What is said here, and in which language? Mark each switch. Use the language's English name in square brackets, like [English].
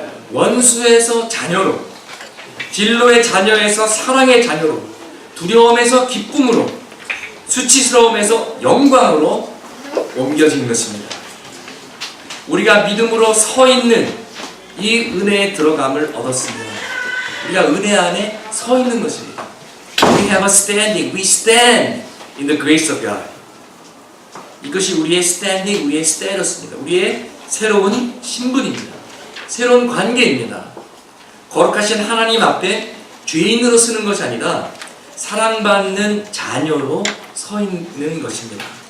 [Korean] 원수에서 자녀로, 진노의 자녀에서 사랑의 자녀로, 두려움에서 기쁨으로, 수치스러움에서 영광으로 옮겨진 것입니다. 우리가 믿음으로 서 있는 이 은혜에 들어감을 얻었습니다. 우리가 은혜 안에 서 있는 것입니다. [English] We have a standing. We stand in the grace of God. [Korean] 이것이 우리의 standing, 우리의 status입니다. 우리의 새로운 신분입니다. 새로운 관계입니다. 거룩하신 하나님 앞에 죄인으로 서는 것이 아니라 사랑받는 자녀로 서 있는 것입니다.